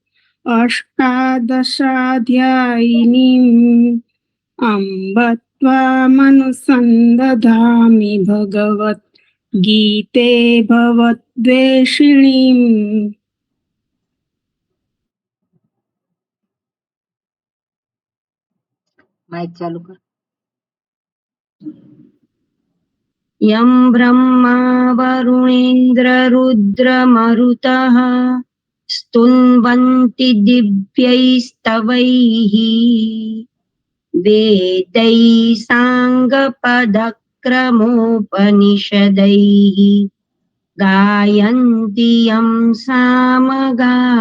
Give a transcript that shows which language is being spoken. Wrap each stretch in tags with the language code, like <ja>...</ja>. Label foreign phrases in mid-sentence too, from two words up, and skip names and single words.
<sa>अष्टादशाध्यायिनीम् अम्ब त्वामनुसन्दधामि भगवत् गीते भवद्वेषिणीम्।</sa> <gu>માઇક ચાલુ કર.</gu> <sa>यं ब्रह्मा वरुणेन्द्ररुद्रमरुतः स्तुन्वन्ति दिव्यैस्तवैः वेदैः साङ्गपदक्रमोपनिषदैः गायन्ति यं सामगा</sa>